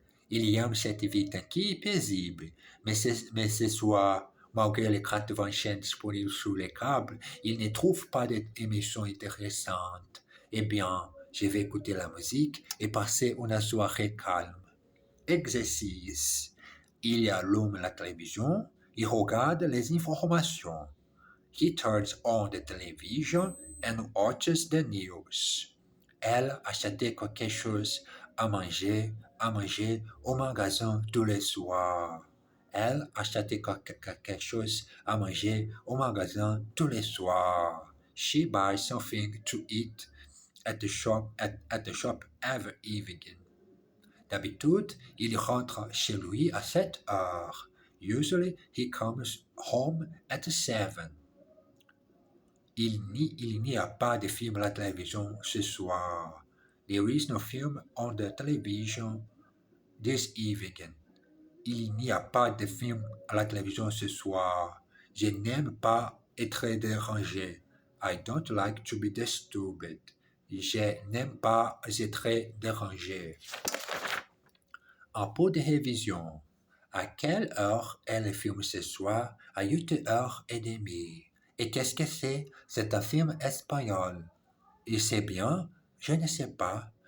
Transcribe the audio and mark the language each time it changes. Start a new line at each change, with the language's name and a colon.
French: Il aime cette vie tranquille et paisible, mais ce soir, malgré les 80 chaînes disponibles sur les câbles, il ne trouve pas d'émissions intéressantes. Eh bien, je vais écouter la musique et passer une soirée calme. Exercice. Il allume la télévision, il regarde les informations.
English: He turns on the television and watches the news.
French: Elle achetait quelque chose à manger au magasin tous les soirs. Elle achetait quelque chose à manger au magasin tous les soirs.
English: She buys something to eat at the shop every evening.
French: D'habitude, il rentre chez lui à 7 heures.
English: Usually, he comes home at 7.
French: Il n'y a pas de film à la télévision ce soir.
English: There is no film on the television this evening.
French: Il n'y a pas de film à la télévision ce soir. Je n'aime pas être dérangé.
English: I don't like to be disturbed.
French: Je n'aime pas être dérangé. Un peu de révision. À quelle heure est le film ce soir? À 8h30. Et qu'est-ce que c'est? C'est un film espagnol. Et c'est bien? Je ne sais pas.